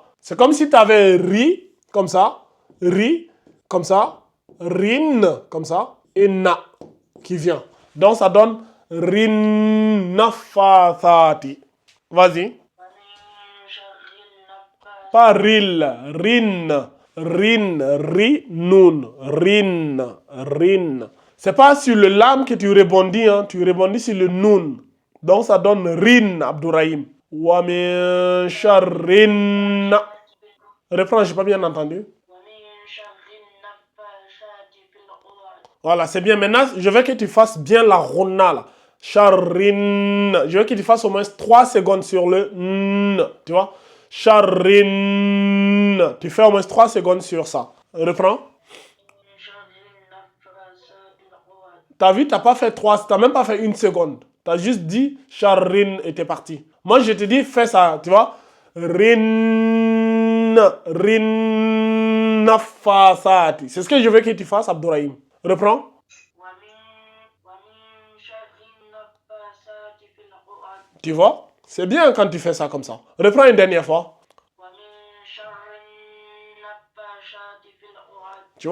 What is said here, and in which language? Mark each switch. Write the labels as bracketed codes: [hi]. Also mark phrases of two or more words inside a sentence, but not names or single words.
[fr] C'est comme si tu avais ri, comme ça. Ri, comme ça. Rin, comme ça. Et na, qui vient. Donc, ça donne [ar] rin nafasati. [fr] Vas-y. Pas ril, rin, rin, ri, nun, rin, rin. C'est pas sur le lam que tu rebondis, hein. Tu rebondis sur le nun. Donc ça donne rin, Abdourahim. [ar] Wa min sharrin. [fr] Reprends, j'ai pas bien entendu. Voilà, c'est bien. Maintenant, je veux que tu fasses bien la ronna là. Sharrin. Je veux que tu fasses au moins 3 secondes sur le n. Tu vois? Sharrin. Tu fais au moins 3 secondes sur ça. Reprends. T'as vu, t'as pas fait 3, t'as même pas fait 1 seconde. T'as juste dit Sharrin et t'es parti. Moi, je te dis, fais ça, tu vois? Rin. Rin. Nafasati. C'est ce que je veux que tu fasses, Abdourahim. Reprends. Tu vois? C'est bien quand tu fais ça comme ça. Reprends une dernière fois. Tu vois?